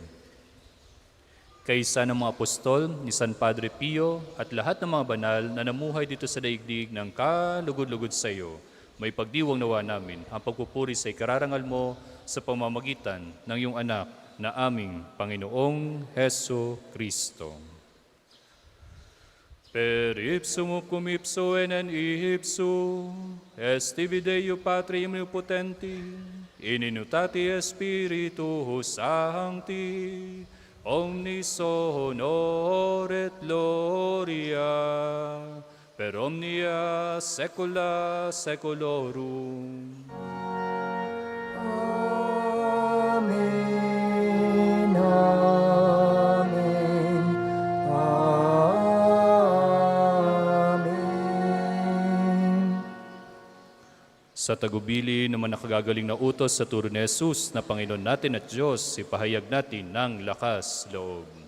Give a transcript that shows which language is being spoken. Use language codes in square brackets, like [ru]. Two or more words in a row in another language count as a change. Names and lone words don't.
[tl] Kaisa ng mga apostol ni San Padre Pio at lahat ng mga banal na namuhay dito sa daigdig ng kalugod-lugod sa iyo. May pagdiwang nawa namin ang pagpupuri sa ikararangal mo sa pamamagitan ng iyong anak na aming Panginoong Heso Kristo. [la] Per ipsum cum ipso en ipso, esti Deo Patri omnipotenti, in unitate Spiritus Sancti, omnis honor et gloria, per omnia saecula saeculorum. Amen. Amen. Amen. [tl] Sa tagubili naman nakagagaling na utos sa turo ni Jesus na Panginoon natin at Diyos, ipahayag natin ng lakas loob.